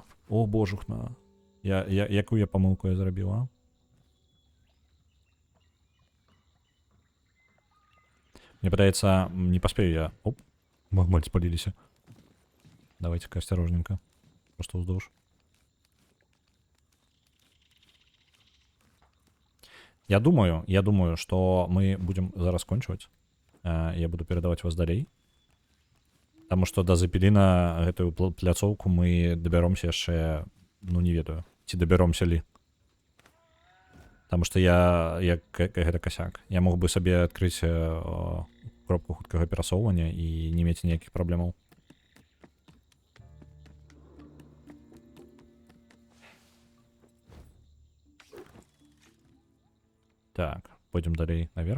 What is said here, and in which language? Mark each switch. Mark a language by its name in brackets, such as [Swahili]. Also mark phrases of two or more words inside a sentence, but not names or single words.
[Belarusian] О, божухна. Якую я памылку я зрабіла? Мне падаецца, не паспею я... Оп, магмаль спаліліся. [Russian] Давайте-ка осторожненько. [Belarusian] Просто ўздоўж. [Russian] Я думаю, что мы будем зараз кончивать. Я буду передавать вас далей. Потому что до [Belarusian] Зепеліна гэтую пляцоўку мы добяромся яшчэ, ну не ведаю, ці добяромся ли. [Russian] Потому что гэта косяк. [Belarusian] Я мог бы сабе адкрыць кропку хуткага перасоўвання і не мець ніякіх праблемаў. [Russian] Так, пойдем далей наверх.